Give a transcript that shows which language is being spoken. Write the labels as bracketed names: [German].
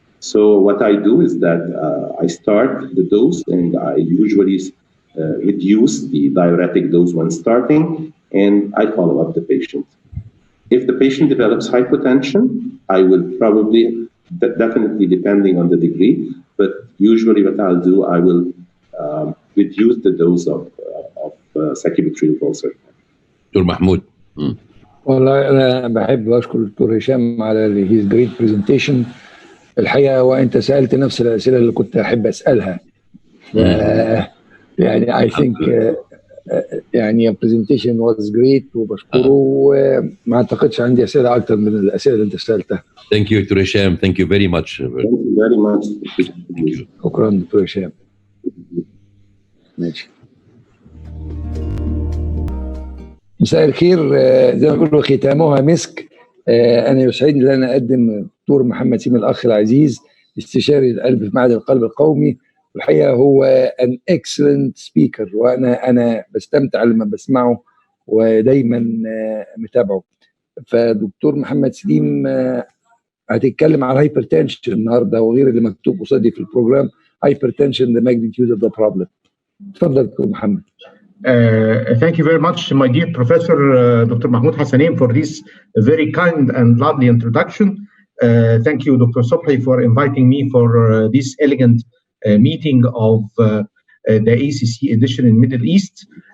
[English] So what I do is that I start the dose and I usually reduce the diuretic dose when starting, and I follow up the patient. If the patient develops hypotension, I will probably, definitely depending on the degree, but usually what I'll do, I will reduce the dose of sacubitril valsartan. [Arabic] دكتور محمود. والله أنا بحب أشكر الدكتور هشام على [English] his great presentation. [Arabic] الحقيقة وأنت سألت نفس الأسئلة اللي كنت أحب أسألها. يعني [English] I think [Arabic] يعني [English] your presentation was great [Arabic] وبشكره وما أعتقدش عندي أسئلة أكتر من الأسئلة اللي أنت سألتها. [English] Thank you, Dr. Hisham. Thank you very much. Thank you very much. [Arabic] شكرا دكتور هشام. ماشي. مساء الخير. زي ما بيقولوا ختامها مسك. أنا يسعدني أن أنا أقدم دكتور محمد سيمي الأخ العزيز استشاري القلب في معهد القلب القومي. والحقيقة هو [English] an excellent speaker [Arabic] وأنا بستمتع لما بسمعه ودايما متابعه. فدكتور محمد سليم هتتكلم على الهايبرتنشن النهارده وغير اللي مكتوب قصادي في البروجرام. [English] Hypertension, the magnitude of the problem. [Arabic] تفضل دكتور محمد. [English] Thank you very much, my dear Professor Dr. Mahmoud Hassanein, for this very kind and lovely introduction. Thank you, Dr. Sobhi, for inviting me for this elegant meeting of the ACC edition in Middle East.